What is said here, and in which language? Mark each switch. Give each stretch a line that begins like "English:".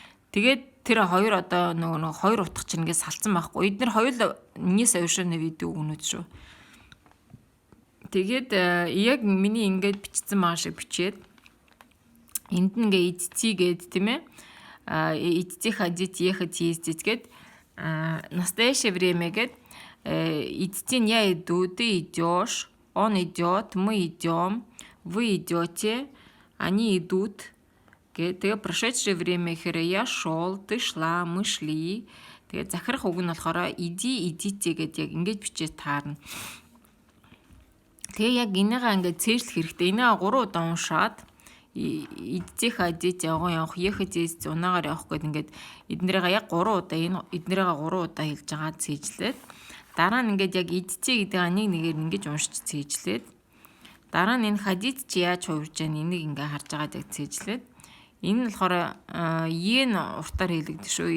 Mongolian: Тэгээд тэр хоёр одоо нөгөө хоёр утга чинь ингээд салцсан байхгүй. Эднэр хоёул нэг соёшооны видео өгнөд шүү. Тэгээд яг миний ингээд бичсэн байгаа шиг бичээд энд нь ингээд идти гээд тийм ээ.
Russian: Идти ходить ехать ездить гээд настоящее время гээд идти я иду, ты идешь, он идет, мы идем, вы идете, они идут.
Mongolian: Тэгээ прошедшее время гэхээр я шел, ты шла, мы шли. Тэгээ захирах үг нь болохоор иди, идите гэдэг яг ингэж бичиж таарна. Тэгээ яг энийгээ ингээд цээжлэх хэрэгтэй. Энийгээ 3 удаа уншаад идти ходить явган явах, ехать ездить унаагаар явах гэдэг ингээд эднэрийгээ яг 3 удаа эднэрийгээ 3 удаа хэлж байгаа цээжлээд дараа нь ингээд яг идти гэдэг нэг нэгээр ингэж уншиж цээжлээд дараа нь энэ ходить чи яаж хувирж байгаа энийг ингээд харж байгаа яг цээжлээд энэ нь болохоор ийн уртаар хэлэгдэж шүү.